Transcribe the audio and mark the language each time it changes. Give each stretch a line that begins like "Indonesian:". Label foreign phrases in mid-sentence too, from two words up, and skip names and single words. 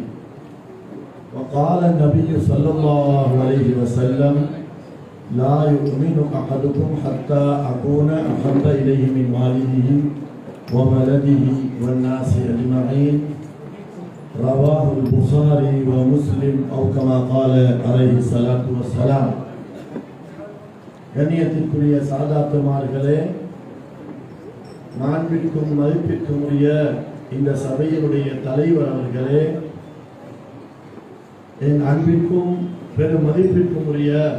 Arabic: وقال النبي صلى الله عليه وسلم: لا يؤمن أحدكم حتى أكون أحب إليه من والده وولده والناس أجمعين. رواه البخاري ومسلم أو كما قال عليه الصلاة والسلام.
Tamil: கண்ணியத்திற்குரிய சாதாத்துமார்களே, மாண்பிற்கும் மதிப்பிற்கும் உரிய இந்த சபையினுடைய தலைவர் அவர்களே, என் அன்பிற்கும் பெரும் மதிப்பிற்கும் உரிய